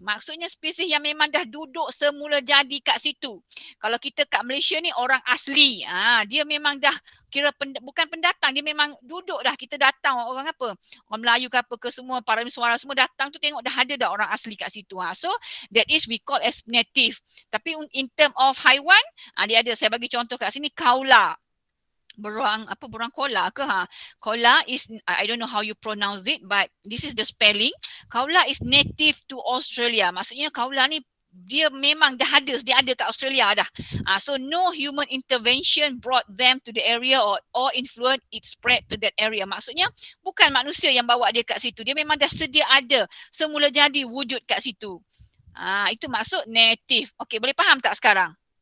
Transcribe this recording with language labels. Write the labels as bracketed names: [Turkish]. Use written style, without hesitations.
[Malay] Maksudnya spesies yang memang dah duduk semula jadi kat situ. Kalau kita kat Malaysia ni orang asli, dia memang dah kira bukan pendatang, dia memang duduk dah. Kita datang orang apa, orang Melayu ke apa ke semua, para suara semua datang tu tengok dah ada dah orang asli kat situ. [English] So that is we call as native. Tapi in term of haiwan, dia ada, saya bagi contoh kat sini, kaula. Berang kola ke Kola is, I don't know how you pronounce it, but this is the spelling. [Malay] Kaula is native to Australia. Maksudnya kaula ni dia memang dah ada, dia ada kat Australia dah. [English] So no human intervention brought them to the area or influence it spread to that area. [Malay] Maksudnya bukan manusia yang bawa dia kat situ. Dia memang dah sedia ada, semula jadi wujud kat situ. Itu maksud native. Okey, boleh faham tak sekarang?